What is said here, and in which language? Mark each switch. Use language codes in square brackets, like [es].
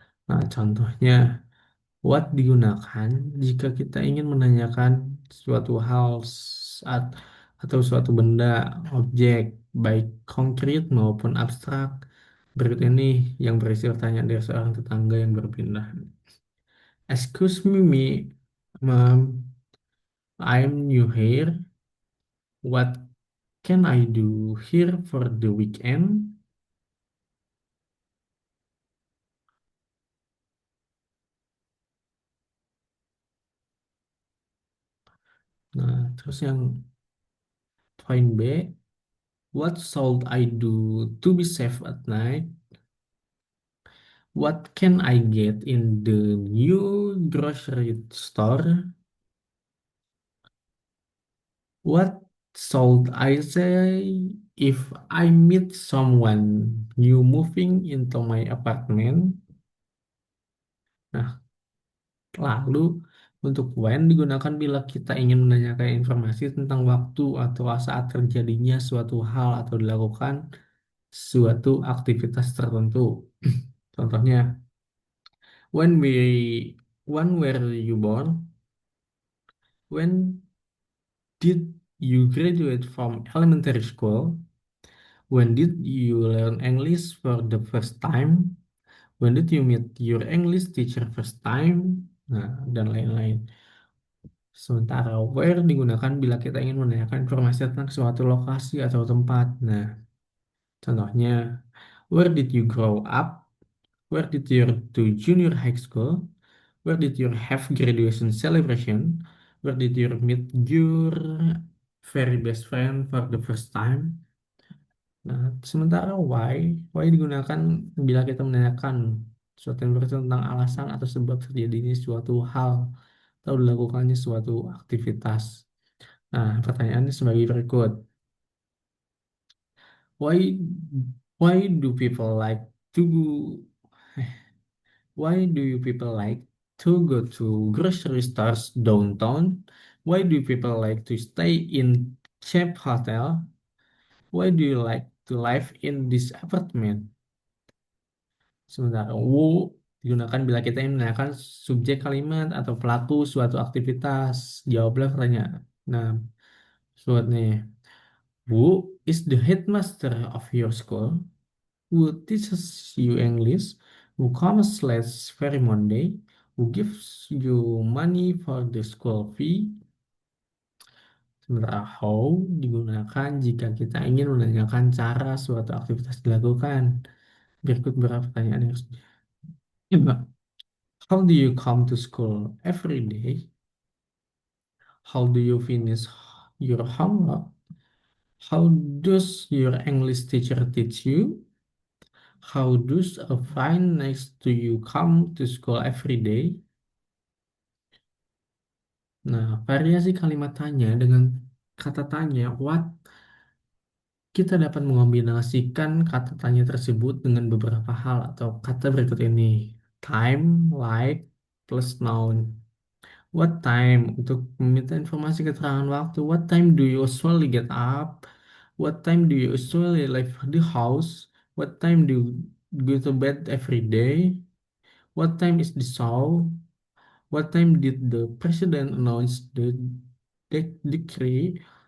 [id] Nah, contohnya, what digunakan jika kita ingin menanyakan suatu hal saat atau suatu benda, objek, baik konkret maupun abstrak. Berikut ini yang berisi pertanyaan dari seorang tetangga yang berpindah. [en] Excuse me, ma'am, I'm new here. What can I do here for the weekend? [id] Nah, terus yang poin B, [en] what should I do to be safe at night? What can I get in the new grocery store? What should I say if I meet someone new moving into my apartment? [id] Nah, lalu untuk when digunakan bila kita ingin menanyakan informasi tentang waktu atau saat terjadinya suatu hal atau dilakukan suatu aktivitas tertentu. Contohnya, [en] when were you born? When did you graduate from elementary school? When did you learn English for the first time? When did you meet your English teacher first time? [id] Nah, dan lain-lain. Sementara where digunakan bila kita ingin menanyakan informasi tentang suatu lokasi atau tempat. Nah, contohnya, [en] where did you grow up? Where did you to junior high school? Where did you have graduation celebration? Where did you meet your very best friend for the first time? [id] Nah, sementara why digunakan bila kita menanyakan suatu informasi tentang alasan atau sebab terjadinya suatu hal atau dilakukannya suatu aktivitas. Nah, pertanyaannya sebagai berikut. [en] Why why do people like to why do you people like to go to grocery stores downtown? Why do people like to stay in cheap hotel? Why do you like to live in this apartment? [id] Sementara wu digunakan bila kita ingin menanyakan subjek kalimat atau pelaku suatu aktivitas. Jawablah pertanyaan. Nah, suatnya. [en] Who is the headmaster of your school? Who teaches you English? Who comes last very Monday? Who gives you money for the school fee? [id] Sementara how digunakan jika kita ingin menanyakan cara suatu aktivitas dilakukan. Berikut beberapa pertanyaan yang harus dijawab. [en] How do you come to school every day? How do you finish your homework? How does your English teacher teach you? How does a friend next to you come to school every day? [id] Nah, variasi kalimat tanya dengan kata tanya what kita dapat mengombinasikan kata tanya tersebut dengan beberapa hal atau kata berikut ini. [en] Time, like, plus noun. What time? [id] Untuk meminta informasi keterangan waktu. [en] What time do you usually get up? What time do you usually leave the house? What time do you go to bed every day? What time is the show? What time did the president announce the decree?